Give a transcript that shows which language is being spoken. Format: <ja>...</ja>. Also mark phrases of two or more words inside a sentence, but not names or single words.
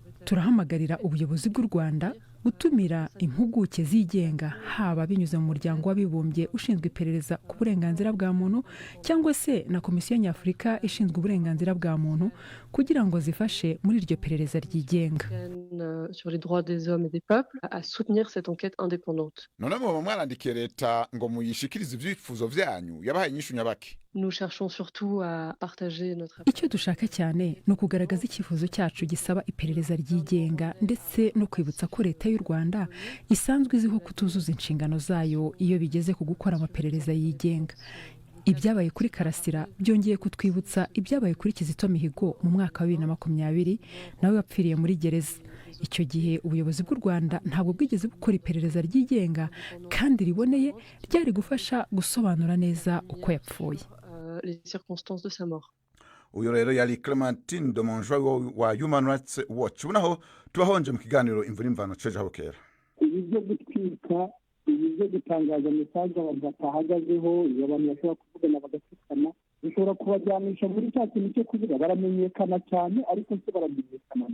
<rw>Turahamagarira ubuyobozi bw'u Rwanda gutumira impuguke zigenga haba binyuze mu muryango w'abibumbye ushinzwe iperereza ku burenganzira bwa muntu cyangwa se na komisiyo nyafurika ishinzwe uburenganzira bwa muntu kugira ngo zifashe muri iryo perereza ryigenga.</rw> <fr>Sur les droits des hommes et des peuples à soutenir cette enquête indépendante.</fr> <rn>None mu mwarandikiye leta ngo muyishikirize ivyifuzo vyanyu yabahaye inyishu nyabaki?</rn> <fr>Nous cherchons surtout à partager notre...</fr> <rw>Icyo dushaka cyane ni ukugaragaza icyifuzo cyacu gisaba iperereza ryigenga ndetse no kwibutsa ko leta y'u Rwanda isanzwe iziho kutuzuza inshingano zayo iyo bigeze ku gukora amaperereza yigenga. Ibyabaye kuri Karasira byongeye kutwibutsa ibyabaye kuri Kizito Mihigo mu mwaka wa 2020 nawe wapfiriye muri gereza. Icyo gihe ubuyobozi bw'u Rwanda ntabwo bwigeze bukora iperereza ryigenga kandi riboneye ryari gufasha gusobanura neza uko yapfuye.</rw> <fr>Les circonstances de sa mort.</fr> <rn>Uyo rero yari Clementine de Monjoie wa Human Rights Watch. Unaho tubahonje mu kiganiro imvura imvano ceje habukera.</rn> <rw>Ibyo gutwika, ibyo gutangaza message abantu batahagazeho, iyo abantu bashobora kuvugana bagatukana, bishobora kubajyanisha muri cya kintu cyo kuvuga baramenyekana cyane ariko se baramenyekana.</rw>